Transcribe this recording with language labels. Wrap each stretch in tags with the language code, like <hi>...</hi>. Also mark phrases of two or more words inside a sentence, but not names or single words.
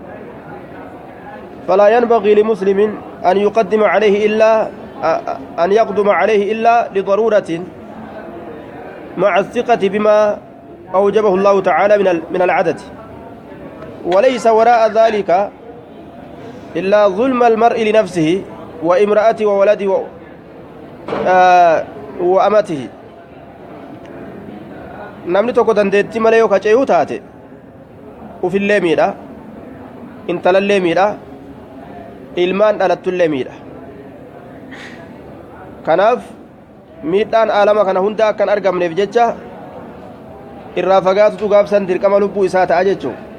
<ar>فلا ينبغي لمسلم أن يقدم عليه إلا أن يقدم عليه إلا لضرورة مع الثقة بما أوجبه الله تعالى من العدد وليس وراء ذلك إلا ظلم المرء لنفسه وامرأته وولده وأمته</ar> <om>namni tokko dandeetti malee yoo kacayuu taate ufillee miidha intalallee miidha ilmaan dhalattullee miidha kanaaf miidhaan aalama kana hunda akkan argamneef jecha irraa fagaatutu gaafsan dirqama lubbuu isaa ta'a jechuu</om>